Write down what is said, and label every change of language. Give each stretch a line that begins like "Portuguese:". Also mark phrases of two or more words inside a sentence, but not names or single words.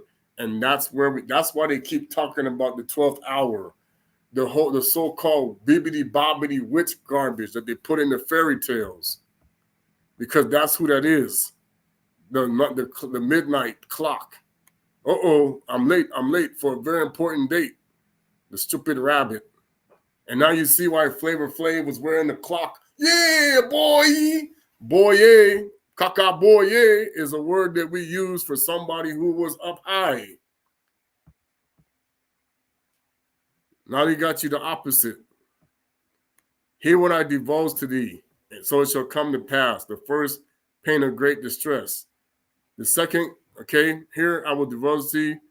English: And that's why they keep talking about the 12th hour, the so-called bibbity bobbity witch garbage that they put in the fairy tales, because that's who that is. The midnight clock. I'm late for a very important date. The stupid rabbit. And now you see why Flavor Flav was wearing the clock. Yeah, boy. Boye, kaka boye is a word that we use for somebody who was up high. Now he got you the opposite. Hear what I divulge to thee, and so it shall come to pass. The first, pain of great distress. The second, okay, here I will divulge to thee.